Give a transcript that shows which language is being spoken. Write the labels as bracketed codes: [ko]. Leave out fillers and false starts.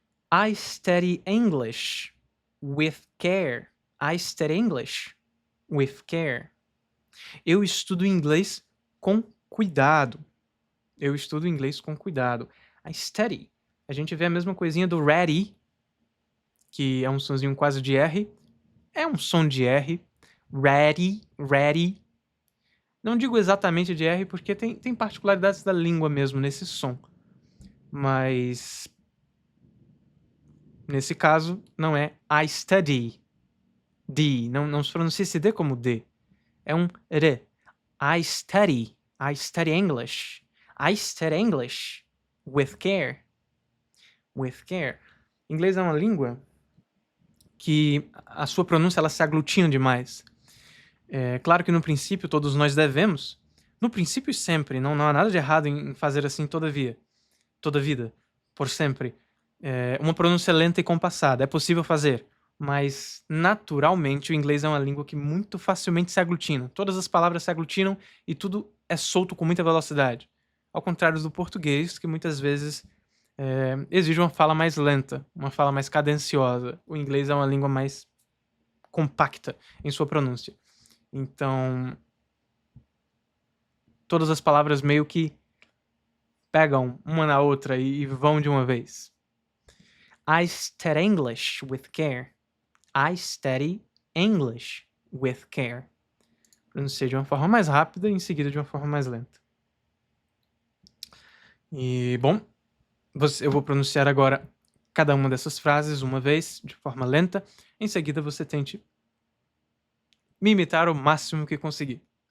[en] I study English with care. I study English with care. [pt] Eu estudo inglês com cuidado. Eu estudo inglês com cuidado. [en] I study. [pt] A gente vê a mesma coisinha do ready, que é um sonzinho quase de R. É um som de R. Ready, ready. Não digo exatamente de R, porque tem particularidades da língua mesmo nesse som. Mas nesse caso, não é [en] I study. [pt] D. Não se pronuncia esse D como D. É um R. [en] I study English. I study English with care. With care. [pt] Inglês é uma língua que a sua pronúncia ela se aglutina demais. É claro que no princípio todos nós devemos. No princípio sempre. Não há nada de errado em fazer assim toda vida. Por sempre. Uma pronúncia lenta e compassada. É possível fazer. Mas, naturalmente, o inglês é uma língua que muito facilmente se aglutina. Todas as palavras se aglutinam e tudo é solto com muita velocidade. Ao contrário do português, que muitas vezes exige uma fala mais lenta, uma fala mais cadenciosa. O inglês é uma língua mais compacta em sua pronúncia. Então, todas as palavras meio que pegam uma na outra e vão de uma vez. [en] I study English with care. I study English with care. [pt] Pronunciei de uma forma mais rápida e em seguida de uma forma mais lenta. E, bom, eu vou pronunciar agora cada uma dessas frases uma vez, de forma lenta. Em seguida, você tente me imitar o máximo que conseguir.